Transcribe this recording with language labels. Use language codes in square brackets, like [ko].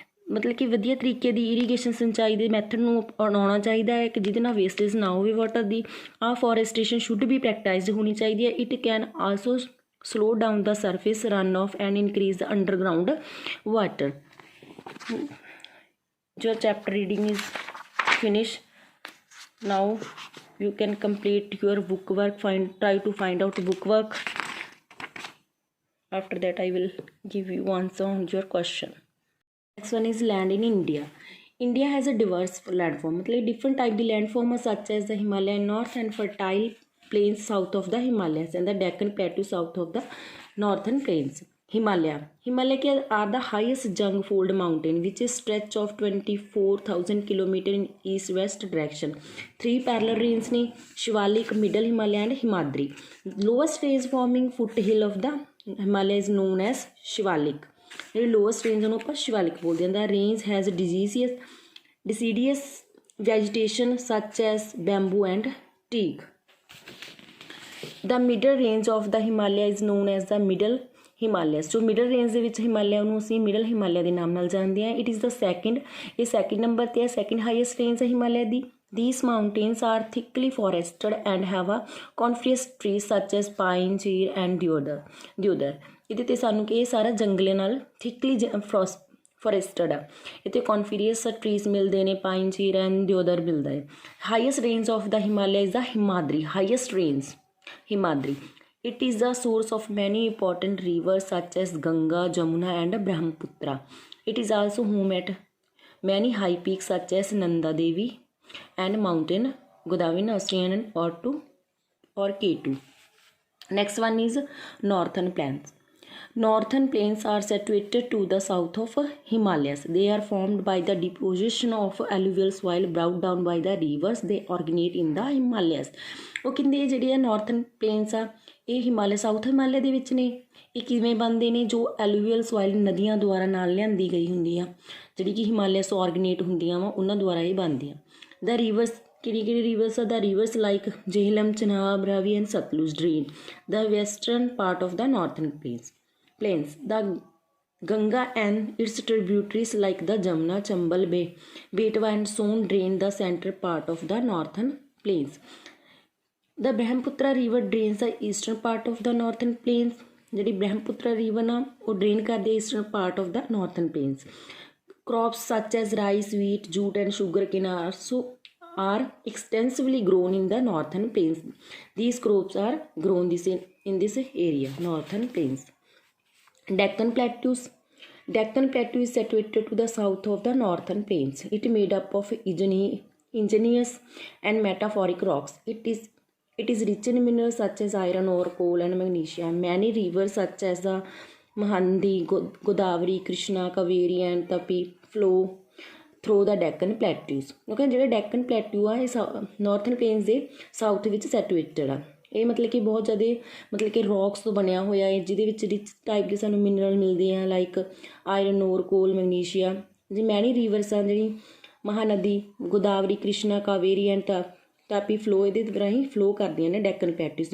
[pa] ਮਤਲਬ ਕਿ ਵਧੀਆ ਤਰੀਕੇ ਦੀ ਇਰੀਗੇਸ਼ਨ ਸਿੰਚਾਈ ਦੇ ਮੈਥਡ ਨੂੰ ਅਪਣਾਉਣਾ ਚਾਹੀਦਾ ਹੈ ਕਿ ਜਿਹਦੇ ਨਾਲ ਵੇਸਟੇਜ ਨਾ ਹੋਵੇ ਵਾਟਰ ਦੀ। [en] forestation should be practised [pa] ਹੋਣੀ ਚਾਹੀਦੀ ਹੈ। [en] It can also slow down the surface run off and increase the underground water. your chapter reading is finished. Now you can complete your book work. Try to find out book work. After that I will give you answer on your question. Next one is land in India. India has a diverse landform, मतलब different type the landform such as the Himalayan north and fertile plains south of the Himalayas and the Deccan Plateau south of the northern plains. Himalaya are the highest junglefold mountain which is stretch of 24,000 km in east-west direction. 3 parallel ranges ne Shivalik, Middle Himalaya and Himadri. Lowest range forming foothill of the Himalaya is known as Shivalik. The lowest range [pa] ਨੂੰ ਆਪਾਂ ਸ਼ਿਵਾਲਿਕ ਬੋਲਦੇ ਹਾਂ। [en] The range has deciduous vegetation such as bamboo and teak. The middle range of the Himalaya is known as the Middle Himalayas। [pa] ਜੋ middle range ਦੇ ਵਿੱਚ ਹਿਮਾਲਿਆ ਉਹਨੂੰ ਅਸੀਂ middle Himalaya ਦੇ ਨਾਮ ਨਾਲ ਜਾਣਦੇ ਹਾਂ। ਇਟ ਇਜ਼ ਦਾ ਇਹ ਸੈਕਿੰਡ ਨੰਬਰ 'ਤੇ ਹੈ, ਸੈਕਿੰਡ ਹਾਈਐਸਟ ਰੇਂਜ ਹੈ ਹਿਮਾਲਿਆ ਦੀ। [en] These mountains are thickly forested and have a coniferous trees such as pine, cheer and deodar। [pa] ਇਹਦੇ 'ਤੇ ਸਾਨੂੰ ਕਿ ਇਹ ਸਾਰਾ ਜੰਗਲੇ ਨਾਲ ਥਿਕਲੀ ਫੋਰੈਸਟਡ ਆ। ਇੱਥੇ ਕੌਨਫੀਰੀਅਸ ਟਰੀਜ਼ ਮਿਲਦੇ ਨੇ, ਪਾਈਨ, ਚੀਰ ਐਂਡ ਦਿਓਦਰ ਮਿਲਦਾ ਹੈ। [en] Highest range of the Himalaya is the Himadri. Highest range Himadri. It is the source of many important rivers such as Ganga, Jamuna and Brahmaputra. It is also home at many high peaks such as Nanda Devi and mountain Godavari, Austrian or K2. Next one is Northern Plains. Northern plains are situated to the south of Himalayas. They are formed by the deposition of alluvial soil brought down by the rivers. They originate in the Himalayas. [pa] ਉਹ ਕਹਿੰਦੇ ਜਿਹੜੇ ਆ northern planes ਆ ਇਹ Himalaya south Himalaya ਦੇ ਵਿੱਚ ਨੇ। ਇਹ ਕਿਵੇਂ ਬਣਦੇ ਨੇ? ਜੋ ਐਲੂਵੀਅਲ ਸੋਇਲ ਨਦੀਆਂ ਦੁਆਰਾ ਨਾਲ ਲਿਆਂਦੀ ਗਈ ਹੁੰਦੀ ਆ, ਜਿਹੜੀ ਕਿ ਹਿਮਾਲਿਆ ਤੋਂ ਆਰਗਨੇਟ ਹੁੰਦੀਆਂ ਵਾ, ਉਹਨਾਂ ਦੁਆਰਾ ਇਹ ਬਣਦੀ ਆ। [en] the rivers [pa] ਕਿਹੜੀ ਰਿਵਰਸ ਆ? [en] The rivers like Jhelum, Chenab, Ravi and Sutlej drain the western part of the northern plains. The Ganga and its tributaries like the Jamuna, Chambal, Betwa and Son drain the center part of the northern plains. The Brahmaputra river drains the eastern part of the northern plains. [pa] ਜਿਹੜੀ [en] Brahmaputra river [pa] ਨਾ ਉਹ [en] drain [pa] ਕਰਦੀ [en] eastern part of the northern plains. Crops such as rice, wheat, jute and sugarcane are extensively grown in the northern plains. These crops are grown in this area, northern plains. Deccan Plateau is situated to the south of the northern plains. It is made up of igneous and metamorphic rocks. It is rich in minerals such as iron ore, coal and magnesium. Many rivers such as the Mahanadi, Godavari, Krishna, Kaveri and Tapi flow through the Deccan Plateaus. [pa] Okay, ਜਿਹੜੇ Deccan Plateau ਆ ਇਹ northern planes ਦੇ south ਵਿੱਚ ਸੈਟੂਏਟਡ ਆ। ਇਹ ਮਤਲਬ ਕਿ ਬਹੁਤ ਜ਼ਿਆਦਾ ਮਤਲਬ ਕਿ ਰੌਕਸ ਤੋਂ ਬਣਿਆ ਹੋਇਆ ਹੈ ਜਿਹਦੇ ਵਿੱਚ ਰਿਚ ਟਾਈਪ ਦੇ ਸਾਨੂੰ ਮਿਨਰਲ ਮਿਲਦੇ ਆ ਲਾਈਕ ਆਇਰਨ ਓਰ, ਕੋਲ, ਮੈਗਨੀਸ਼ੀਆ। ਜੀ ਮੈਨੀ ਰਿਵਰਸ ਆ ਜਿਹੜੀ ਮਹਾਨਦੀ, ਗੋਦਾਵਰੀ, ਕ੍ਰਿਸ਼ਨਾ, ਕਾਵੇਰੀ ਐਂਡ ਤਾਪੀ ਫਲੋ ਇਹਦੇ ਰਾਹੀਂ ਫਲੋ ਕਰਦੀਆਂ ਨੇ ਡੈਕਨ ਪਲੇਟੂਸ।